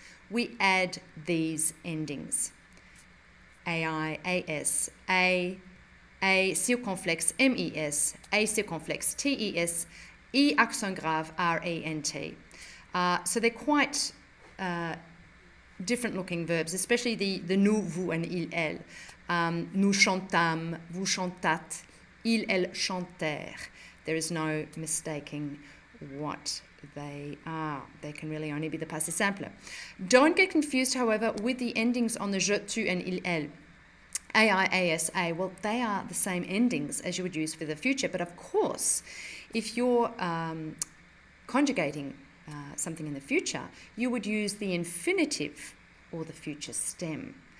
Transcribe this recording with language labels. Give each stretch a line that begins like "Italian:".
English: We add these endings. AI, AS,
French: A circonflexe MES, A circonflexe TES, E accent grave RANT.
English: So they're quite different looking verbs, especially the nous, vous, and il, elle.
French: Nous chantâmes, vous chantâtes, ils, elles chantèrent.
English: There is no mistaking what they are. They can really only be the passé simple. Don't get confused, however, with the endings on the je, tu, and il, elle. AI, AS, A, well, they are the same endings as you would use for the future. But of course, if you're conjugating something in the future, you would use the infinitive or the future stem.